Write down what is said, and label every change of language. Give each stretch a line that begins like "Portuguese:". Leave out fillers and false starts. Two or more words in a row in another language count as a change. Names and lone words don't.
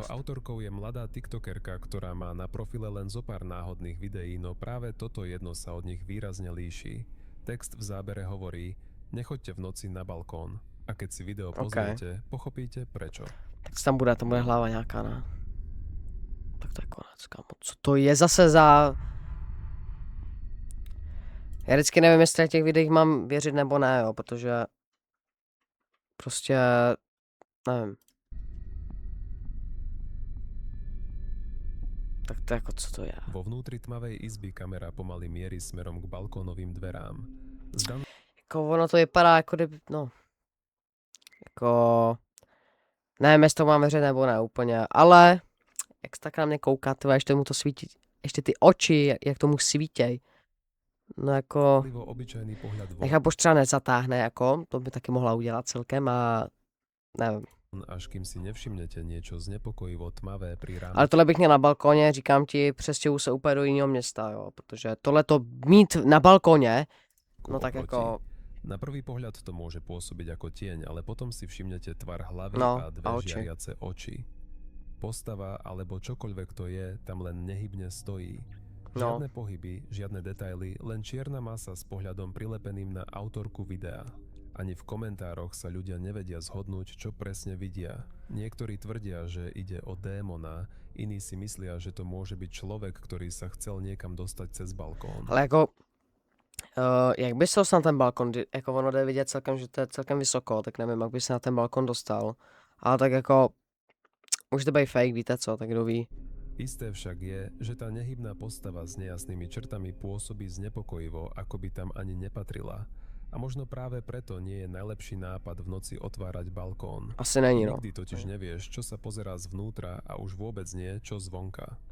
Slovak: dost. autorkou je mladá tiktokerka, ktorá má na profile len zo pár náhodných videí, no práve toto jedno sa od nich výrazne líši. Text v zábere hovorí: nechoďte v noci na balkón. A keď si video pozriete, pochopíte prečo.
Czech: Tak tam bude hlava nějaká, ne? Tak to je konec, kámo. Co to je zase za... Já vždycky nevím, jestli těch videích mám věřit nebo ne, jo, protože... Prostě... Nevím. Tak to jako, co to je?
Slovak: Vo vnútri tmavej izby kamera pomaly mierí smerom k balkónovým dverám. Zdan...
Czech: Jako ono to vypadá jako kdyby, no. Jako... Nevím, jestli to mám věřit nebo ne úplně, ale... Jak se tak na mě kouká, tyhle, ještě mu to svítí, ještě ty oči, jak tomu svítěj. No jako...
Slovak: obyčajný pohľad von,
Czech: Nechápu, třeba nezatáhne, jako, to by taky mohla udělat celkem a... Nevím.
Slovak: až kým si nevšimnete niečo znepokojivo tmavé pri rámci.
Czech: Ale tohle bych měl na balkoně, říkám ti, přestěhuju se úplně do jiného města, jo, protože tohle to mít na balkoně, no tak jako...
Slovak: Na prvý pohľad to môže pôsobiť ako tieň, ale potom si všimnete tvar hlavy
Czech: No,
Slovak: a dve a oči. žiariace oči. Postava alebo čokoľvek to je, tam len nehybne stojí.
Czech: No.
Slovak: Žiadne pohyby, žiadne detaily, len čierna masa s pohľadom prilepeným na autorku videa. Ani v komentároch sa ľudia nevedia zhodnúť, čo presne vidia. Niektorí tvrdia, že ide o démona, iní si myslia, že to môže byť človek, ktorý sa chcel niekam dostať cez balkón.
Czech: Ale jako... jak by se dostal na ten balkon, jako ono jde vidět celkem, že to je celkem vysoko, tak nevím, jak by se na ten balkon dostal. Ale tak jako... Může to být fake, víte co, tak kdo ví.
Slovak: Isté však je, že tá nehybná postava s nejasnými črtami pôsobí znepokojivo, ako by tam ani nepatrila. A možno práve preto nie je najlepší nápad v noci otvárať balkón.
Czech: Asi není, no.
Slovak: Nikdy totiž nevieš, čo sa pozerá zvnútra a už vôbec nie, čo zvonka.